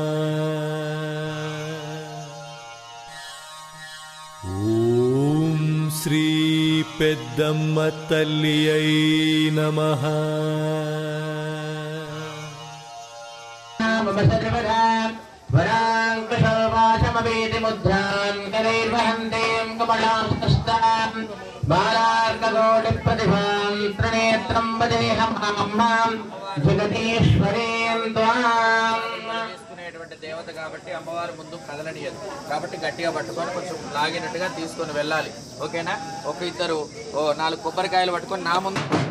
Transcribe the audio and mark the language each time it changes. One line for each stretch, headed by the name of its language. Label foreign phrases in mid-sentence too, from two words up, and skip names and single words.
Telugu: ఓం శ్రీ పెద్దమ్మ తల్లి అయి నమః.
Sanskrit: मुद्रां करैर्वहन्तीं कमलां स्तुष्टां बालार्ककोटिप्रतिभां त्रिनेत्रं वदेहं मां जगदीश्वरीं त्वाम्.
Telugu: దేవత కాబట్టి అమ్మవారి ముందు కదలనియదు కాబట్టి గట్టిగా పట్టుకొని కొంచెం లాగినట్టుగా తీసుకొని వెళ్ళాలి. ఓకేనా? ఒక ఇద్దరు 4 కొబ్బరికాయలు పట్టుకొని నా ముందు